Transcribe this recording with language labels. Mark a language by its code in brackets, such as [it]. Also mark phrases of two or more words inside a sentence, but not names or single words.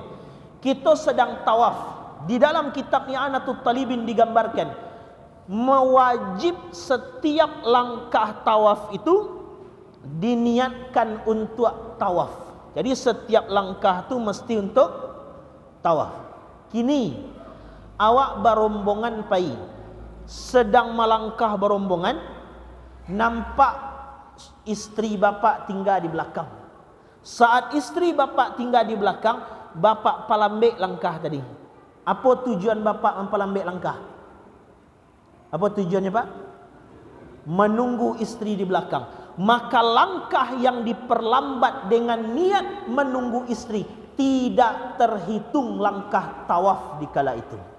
[id] Kita sedang tawaf. Di dalam kitab I'anatul Talibin digambarkan, mewajib setiap langkah tawaf itu diniatkan untuk tawaf. Jadi setiap langkah itu mesti untuk tawaf. Kini awak berombongan pai, sedang melangkah berombongan, nampak istri bapak tinggal di belakang. Saat istri bapak tinggal di belakang, bapak palambek langkah tadi. Apa tujuan bapak mempalambek langkah? Apa tujuannya Pak? Menunggu istri di belakang. Maka langkah yang diperlambat dengan niat menunggu istri tidak terhitung langkah tawaf di kala itu.